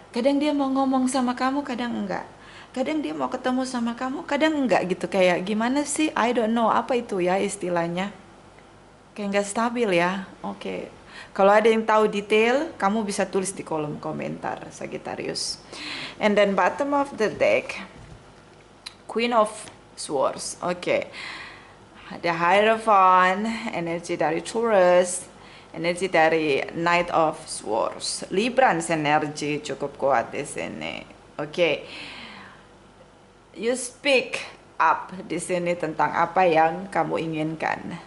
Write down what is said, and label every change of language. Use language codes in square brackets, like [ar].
[id] Kadang dia mau ngomong sama kamu, kadang enggak. Kadang dia mau ketemu sama kamu, kadang enggak gitu. Kayak gimana sih? [en] I don't know. [id] Apa itu ya istilahnya? Kayak nggak stabil ya. Oke. Kalau ada yang tahu detail, kamu bisa tulis di kolom komentar, Sagittarius. [en] And then bottom of the deck, Queen of Swords. Oke. [id] Ada Hierophant, energi dari Taurus, energi dari Knight of Swords. Librans energi cukup kuat di sini. Oke. [en] You speak up [id] di sini tentang apa yang kamu inginkan.